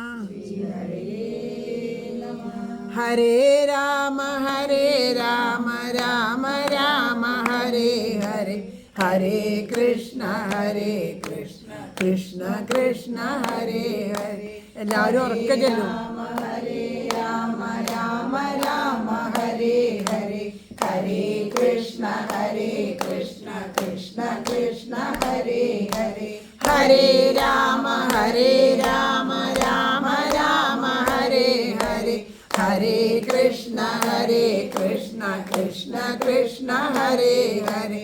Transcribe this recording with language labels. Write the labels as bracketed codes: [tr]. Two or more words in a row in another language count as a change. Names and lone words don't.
[sa] हरे राम राम राम हरे हरे, हरे कृष्ण कृष्ण कृष्ण हरे हरे. [ml] എല്ലാവരും ഉറക്കെ ചൊല്ലും. [sa] हरे राम राम हरे हरे, हरे कृष्ण कृष्ण कृष्ण हरे हरे. हरे राम राम राम हरे हरे, हरे कृष्ण कृष्ण कृष्ण हरे हरे.